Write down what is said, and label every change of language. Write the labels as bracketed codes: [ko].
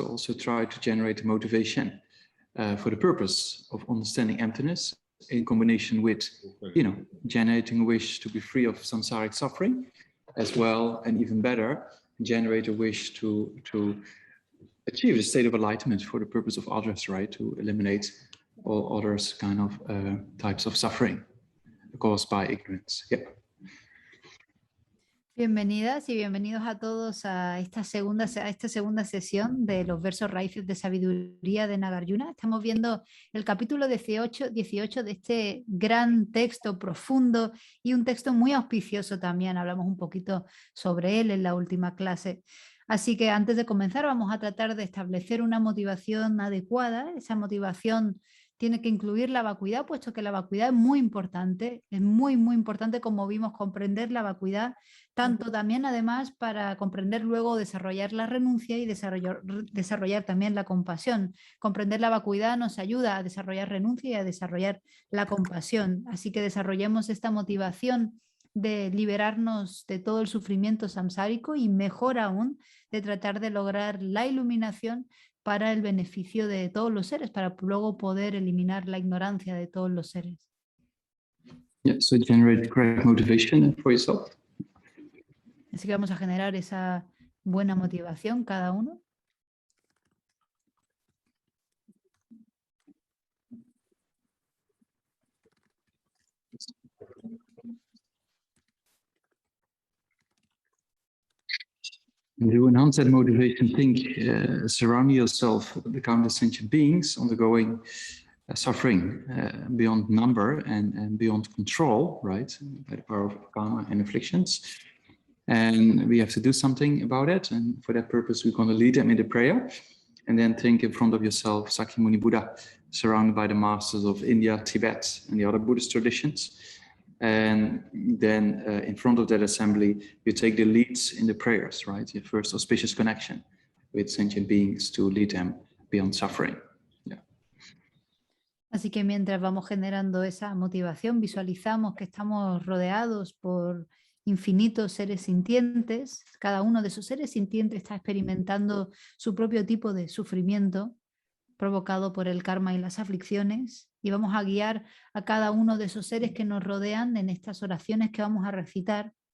[en] So also try to generate motivation for the purpose of understanding emptiness in combination with, generating a wish to be free of samsaric suffering, as well, and even better, generate a wish to achieve a state of enlightenment for the purpose of others, right? To eliminate all others kind of types of suffering caused by ignorance. Yeah. [es] Bienvenidas y bienvenidos a todos a esta segunda sesión de los versos raíces de sabiduría de Nagarjuna. Estamos viendo el capítulo 18 de este gran texto profundo y un texto muy auspicioso también. Hablamos un poquito sobre él en la última clase. Así que antes de comenzar vamos a tratar de establecer una motivación adecuada. Esa motivación tiene que incluir la vacuidad, puesto que la vacuidad es muy importante. Es muy, muy importante, como vimos, comprender la vacuidad, tanto también además para comprender luego desarrollar la renuncia y desarrollar también la compasión. Comprender la vacuidad nos ayuda a desarrollar renuncia y a desarrollar la compasión. Así que desarrollemos esta motivación de liberarnos de todo el sufrimiento samsárico y, mejor aún, de tratar de lograr la iluminación para el beneficio de todos los seres, para luego poder eliminar la ignorancia de todos los seres. [en] Yeah, so generate correct motivation for yourself. [es] Así que vamos a generar esa buena motivación cada uno. [en] And to enhance that motivation, think, surround yourself with the countless sentient beings undergoing suffering beyond number and beyond control, right? By the power of karma and afflictions. And we have to do something about it. And for that purpose, we're going to lead them in the prayer. And then think in front of yourself, Sakyamuni Buddha, surrounded by the masters of India, Tibet, and the other Buddhist traditions. And then in front of that assembly, you take the leads in the prayers, right? Your first auspicious connection with sentient beings to lead them beyond suffering. Yeah. [es] Así que mientras vamos generando esa motivación, visualizamos que estamos rodeados por infinitos seres sintientes. Cada uno de esos seres sintientes está experimentando su propio tipo de sufrimiento provocado por el karma y las aflicciones, y vamos a guiar a cada uno de esos seres que nos rodean en estas oraciones que vamos a recitar.